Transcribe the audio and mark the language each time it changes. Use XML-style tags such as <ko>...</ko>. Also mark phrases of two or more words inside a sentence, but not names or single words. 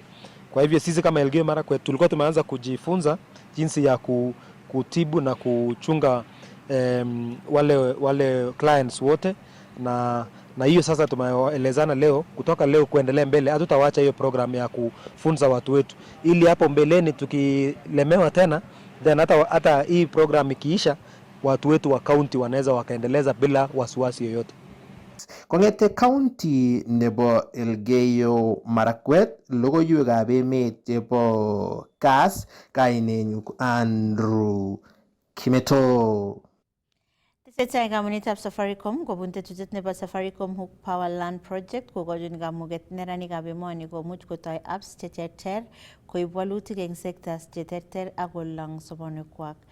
<sw>Kwa hivyo sisi kama Elgeyo Marakwet tulikuwa tumeanza kujifunza jinsi ya kutibu na kuchunga wale clients wote, na hiyo sasa tumeelezana leo, kutoka leo kuendelea mbele hatutawacha hiyo program ya kufunza watu wetu, ili hapo mbeleni tukilemewa tena then hata hii program ikiisha watu wetu wa county wanaweza wakaendeleza bila wasiwasi yoyote.</sw> <kln>Kong'ete county nebo Elgeyo Marakwet logoiwekab emet chebo Kass, kainenyu Andrew Kimeto. Tesetai kamunitab Safaricom kobun tetutiet nebo Safaricom Hook Power Land Project kokochin kamuget neranikab emoni komuch kotoi apps cheterter koib walutik eng sectors cheterter ak kolang sobonwekwak.</kln>